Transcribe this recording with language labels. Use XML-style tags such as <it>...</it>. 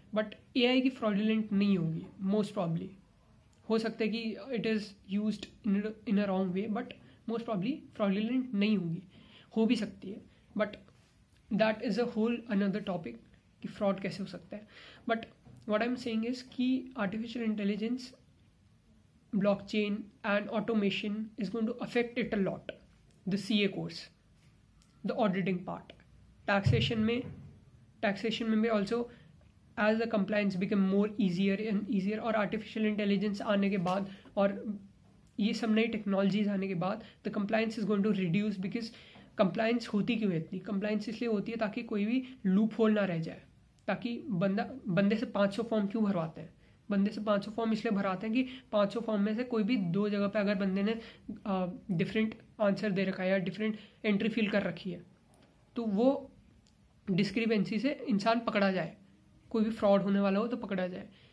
<hi>But AI की fraudulent नहीं होगी मोस्ट प्रॉब्ली. हो सकता है कि</hi> <en>it is used in a wrong way,</en> <hi>but most probably fraudulent नहीं होगी. हो भी सकती है, but</hi> <en>that is a whole another topic</en> <hi>कि फ्रॉड कैसे हो सकता है. But what I am saying is कि</hi> <en>Artificial intelligence, blockchain and automation is going to affect it a lot. The CA course, the auditing part, taxation में भी also as the compliance become more easier and easier, और artificial intelligence आने के बाद और ये सब नई टेक्नोलॉजीज आने के बाद the compliance is going to reduce, because</en> <hi>compliance होती क्यों है इतनी? compliance इसलिए होती है ताकि कोई भी लूप होल ना रह जाए, ताकि बंदे से 500 फॉर्म क्यों भरवाते हैं? बंदे से 500 फॉर्म इसलिए भराते हैं कि 500 फॉर्म में से कोई भी 2 जगह पे अगर बंदे ने डिफरेंट आंसर दे रखा है या डिफरेंट एंट्री फिल कर रखी है, तो वो डिस्क्रिपेंसी से इंसान पकड़ा जाए, कोई भी फ्रॉड होने वाला हो तो पकड़ा जाए.</hi>